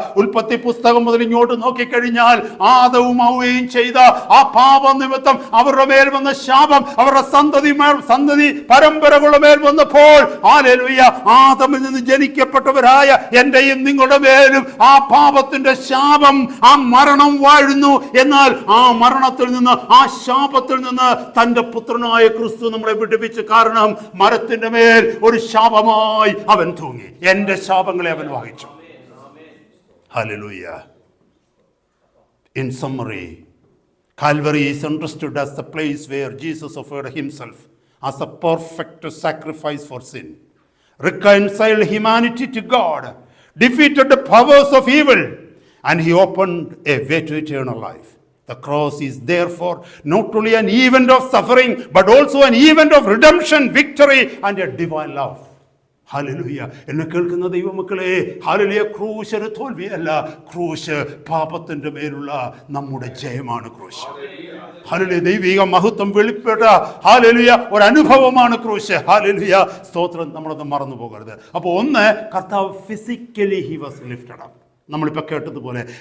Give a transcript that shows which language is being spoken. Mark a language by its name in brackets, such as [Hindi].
[Malayalam] ഉൽപ്പത്തി പുസ്തകം മുതൽ ഇങ്ങോട്ട് നോക്കിക്കഴിഞ്ഞാൽ ആദവും ഹവ്വയും ചെയ്ത ആ പാപം നിമിത്തം അവരുടെ മേൽ വന്ന ശാപം അവരുടെ സന്തതി പരമ്പരകളുടെ മേൽ വന്നപ്പോൾ, ഹല്ലേലൂയ, ആദമിൽ നിന്ന് ജനിക്കപ്പെട്ടവരായ എന്റെയും നിങ്ങളുടെ മേലും ആ പാപത്തിന്റെ ശാപം, ആ മരണം വാഴുന്നു. എന്നാൽ ആ മരണത്തിൽ നിന്ന്, ആ ശാപത്തിൽ നിന്ന് തന്റെ പുത്രനായ ക്രിസ്തു നമ്മളെ വിടുവിച്ചു. കാരണം മരത്തിന്റെ മേൽ ഒരു ശാപമായി അവൻ തൂങ്ങി, എന്റെ ശാപങ്ങളെ അവൻ വഹിച്ചു. Hallelujah. [English] In summary, Calvary is understood as the place where Jesus offered himself as a perfect sacrifice for sin, reconciled humanity to God, defeated the powers of evil, and he opened a way to eternal life. The cross is therefore not only an event of suffering, but also an event of redemption, victory, and a divine love. [Malayalam] Hallelujah. എന്നെ കേൾക്കുന്ന ദൈവമക്കളെ, hallelujah, ക്രൂശ് ഒരു തോൽവിയല്ല, ക്രൂശ് പാപത്തിന്റെ മേലുള്ള നമ്മുടെ ജയമാണ്. ക്രൂശ് ഹല്ലേലൂയ, ദൈവിക മഹത്വം വെളിപ്പെട്ട ഹല്ലേലൂയ ഒരു അനുഭവമാണ് ക്രൂശ്. ഹല്ലേലൂയ, സ്തോത്രം. നമ്മളത് മറന്നു പോകരുത്. അപ്പോൾ ഒന്ന്, കർത്താവ് physically [English] he was lifted up, [Malayalam] നമ്മളിപ്പോൾ കേട്ടതുപോലെ.